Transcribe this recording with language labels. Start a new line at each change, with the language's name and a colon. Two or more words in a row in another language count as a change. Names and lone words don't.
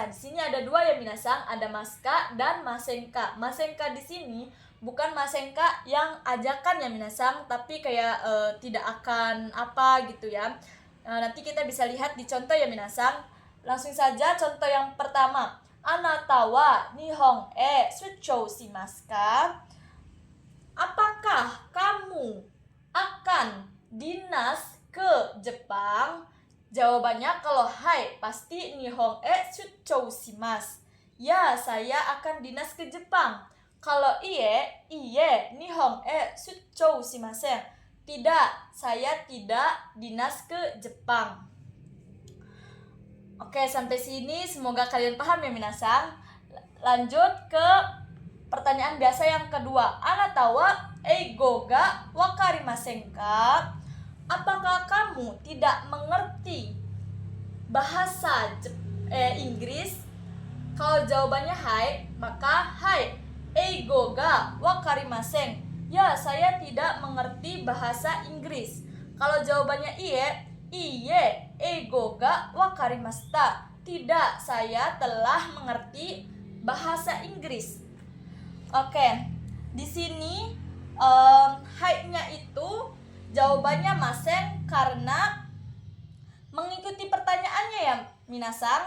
Indonesian: Di sini ada dua ya minasang, ada maska dan masenka. Masenka di sini bukan masenka yang ajakan ya minasang, tapi kayak tidak akan apa gitu ya. Nanti kita bisa lihat di contoh ya minasang. Langsung saja contoh yang pertama.
Japanese: あなたは日本へ出張しますか?
Indonesian: Apakah kamu akan dinas ke Jepang? Jawabannya kalau hai pasti
Japanese: 日本へ出張します.
Indonesian: Ya, saya akan dinas ke Jepang. Kalau
Japanese: いいえ日本へ出張しません.
Indonesian: Tidak, saya tidak dinas ke Jepang. Oke, sampai sini semoga kalian paham ya minasang. Lanjut ke pertanyaan biasa yang kedua.
Japanese: あなたは英語が分かりませんか?
Indonesian: Apakah kamu tidak mengerti bahasa Inggris? Kalau jawabannya hai, maka
Japanese: はい英語が分かりません.
Indonesian: Ya, saya tidak mengerti bahasa Inggris. Kalau jawabannya
Japanese: いいえ英語が分かりました.
Indonesian: Tidak, saya telah mengerti bahasa Inggris. Oke, di sini hai-nya itu jawabannya masen karena mengikuti pertanyaannya ya minasang.